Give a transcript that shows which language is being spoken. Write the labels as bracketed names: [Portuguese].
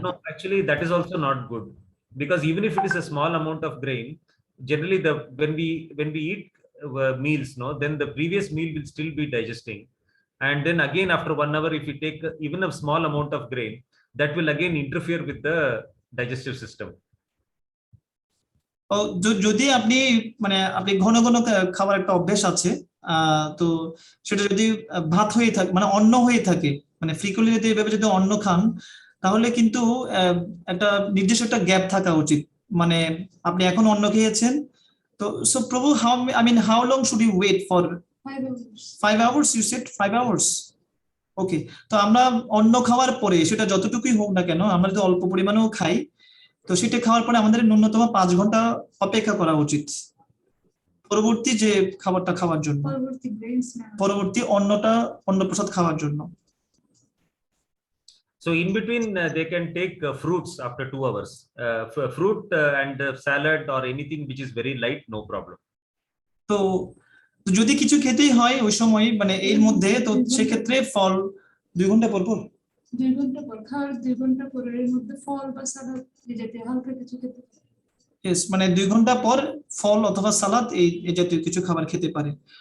[English] No, actually, that is also not good, because even if it is a small amount of grain, generally when we eat meals, then the previous meal will still be digesting, and then again after 1 hour, if we take even a small amount of grain, that will again interfere with the digestive system. [Bangla] যদি আপনি আপনি ঘন ঘন খাবার একটা অভ্যেস আছে, তো সেটা যদি ভাত হয়ে থাকে, অন্ন হয়ে থাকে, ফ্রিকুয়েন্টলি যদি এভাবে যদি অন্ন খান, তাহলে কিন্তু একটা নির্দিষ্ট একটা গ্যাপ থাকা উচিত। আপনি এখন অন্ন খেয়েছেন, তো [English] So Prabhu, how long should you wait for 5 hours. 5 hours? You said 5 hours. [Bangla] ওকে, তো আমরা অন্ন খাওয়ার পরে সেটা যতটুকুই হোক না কেন, আমরা যদি অল্প পরিমাণেও খাই, তো সেটা খাওয়ার পরে আমাদের ন্যূনতম 5 ঘন্টা অপেক্ষা করা উচিত পরবর্তী যে খাবারটা খাওয়ার জন্য, পরবর্তী grains নেওয়ার। পরবর্তী অন্নপ্রসাদ খাওয়ার জন্য। [English] So in between, they can take fruits after 2 hours. Fruit and salad or anything which is very light, no problem. [Bangla] তো যদি কিছু খেতেই হয় ওই সময়, এর মধ্যে, তো সেক্ষেত্রে ফল 2 ঘন্টা পর পর, 2 ঘন্টা পর খাওয়ার 2 ঘন্টা পর এর মধ্যে ফল বা সালাদ এই জাতীয় হালকা কিছু খেতে পারে। ইয়েস, 2 ঘন্টা পর ফল অথবা সালাদ এই জাতীয় কিছু খাবার খেতে পারে।